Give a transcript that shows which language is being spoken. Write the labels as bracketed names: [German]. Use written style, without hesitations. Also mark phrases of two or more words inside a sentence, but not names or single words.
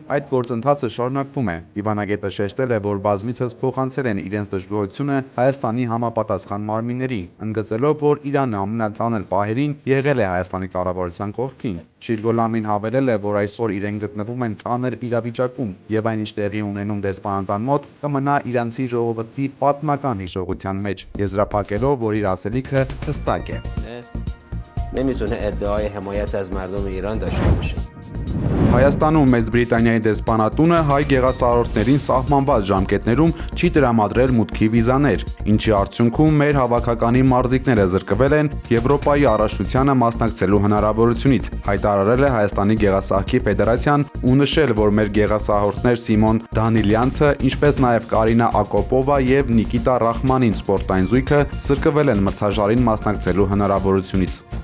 [Armenian] այդ գործընթացը շարունակվում է։ Դիվանագետը շեշտել է, որ բազմիցս փոխանցել են իրենց դժգոհությունը Հայաստանի համապատասխան մարմինների, ընդգծելով, որ Իրանը ամենաթանր պահերին եղել է Հայաստանի կառավարության կողքին։ Շիրգոլամին հավելել է, որ այսօր իրենք գտնվում են ծանր իրավիճակում եւ այնինչ տեղի ունենում դեսպանատան մոտ կմնա իրանցի ժողովրդի պատմական հիշողության մեջ, եզրափակելով, որ իր ասելիքը հստակ է։ [Persian] نمیتونه ادعای حمایت از مردم ایران داشته باشه. [Armenian] Հայաստանում Մեծ Բրիտանիայի դեսպանատունը հայ գեղասարորդներին սահմանված ժամկետներում չի տրամադրել մուտքի վիզաներ, ինչի արդյունքում մեր հավաքականի մարզիկները զրկվել են Եվրոպայի առաջնությանը մասնակցելու հնարավորությունից, հայտարարել է Հայաստանի Գեղասահքի Ֆեդերացիան ու նշել, որ մեր գեղասահորդներ Սիմոն Դանիլյանցը, ինչպես նաև Կարինա Ակոպովա եւ Նիկիտա Ռախմանին սպորտային զույգը զրկվել են մրցաշարին մասնակցելու հնարավորությունից։